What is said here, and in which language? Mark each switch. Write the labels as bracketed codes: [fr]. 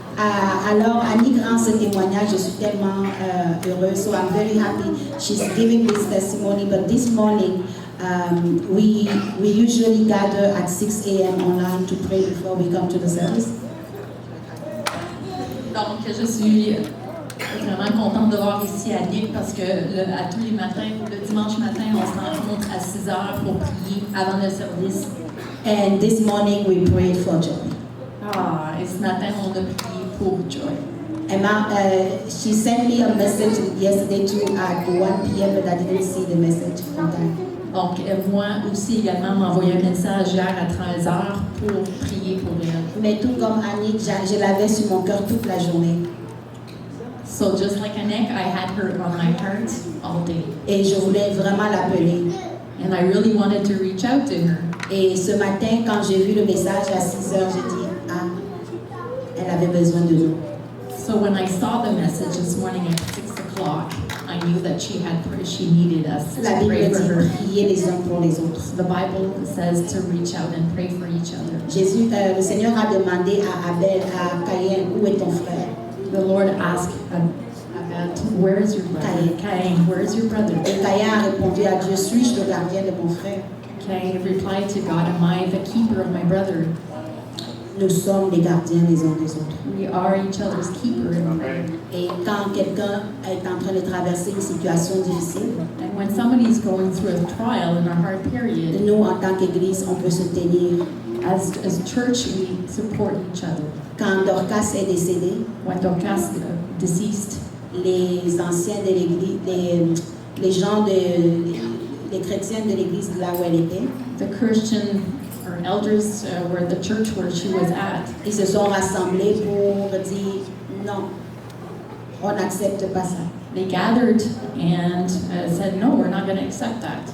[fr] Alors, Annie rend ce témoignage, je suis tellement heureuse. [en] So I'm very happy she's giving this testimony. But this morning, we usually gather at 6 a.m. online to pray before we come to the service. [fr] Donc, je suis vraiment contente de voir ici Annick parce que à tous les matins, le dimanche matin, on se rencontre à 6 heures pour prier avant le service. [en] And this morning we prayed for Joy. [fr] Et ce matin, on a prié pour Joy. [en] Emma, she sent me a message yesterday too at 1 p.m. but I didn't see the message on time. [fr] Donc, moi aussi également m'a envoyé un message hier à 13 heures pour prier pour elle. Mais tout comme Annick, je l'avais sur mon cœur toute la journée. [en] So just like Annick, I had her on my heart all day. [fr] Et je voulais vraiment l'appeler. [en] And I really wanted to reach out to her. [fr] Et ce matin, quand j'ai vu le message à 6 heures, j'ai dit, elle avait besoin de nous. [en] So when I saw the message this morning at 6 o'clock, I knew that she needed us to [fr] La Bible [en] pray for her. [fr] dit prier les uns pour les autres. [en] The Bible says to reach out and pray for each other. [fr] Jésus, le Seigneur a demandé à Abel, à Caïn, où est ton frère? [en] The Lord asked where is your brother? Cain, where is your brother? [fr] Et Caïn a répondu à Dieu, suis-je le gardien de mon frère? [en] Cain replied to God, am I the keeper of my brother? [fr] Nous sommes les gardiens les uns des autres. [en] We are each other's keeper. [fr] Et quand quelqu'un est en train de traverser une situation difficile, [en] And when somebody is going through a trial and a hard period, [fr] nous, en tant qu'Église, on peut se tenir. [en] as a church, we support each other. [fr] Quand Dorcas est décédée, [en] When Dorcas deceased, [fr] les anciens de l'Église, les gens les chrétiens de l'Église là où elle était, [en] the Christian or elders were the church where she was at. ils se sont rassemblés pour dire non, on n'accepte pas ça. They gathered and said, no, we're not going to accept that.